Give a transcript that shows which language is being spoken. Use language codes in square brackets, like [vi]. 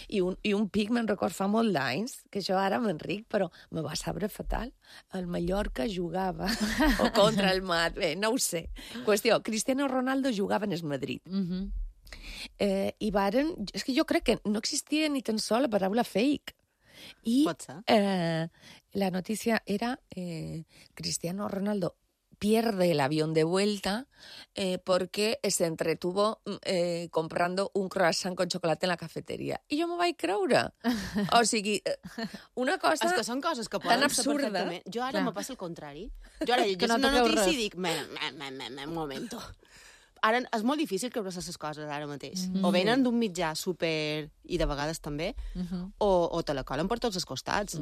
[ca] I un pic, me'n record, fa molt d'anys, que jo ara m'enric, però me va sabre fatal. El Mallorca jugava o contra el Madrid. Bé, no ho sé. Qüestió, Cristiano Ronaldo jugava en el Madrid. Uh-huh. I varen... És que jo crec que no existia ni tan sol la paraula fake. I, pot ser. La notícia era [es] Cristiano Ronaldo pierde el avión de vuelta porque se entretuvo comprando un croissant con chocolate en la cafetería. [ca] I jo m'ho vaig creure. O sigui, una cosa... És que són coses que poden ser perfectament. Jo ara me passa el contrari. Jo ara llegeixo una notícia i dic... [es] Un momento. [ca] Ara és molt difícil creure aquestes coses ara mateix. Mm-hmm. O venen d'un mitjà super, i de vegades també, o te la colen per tots els costats.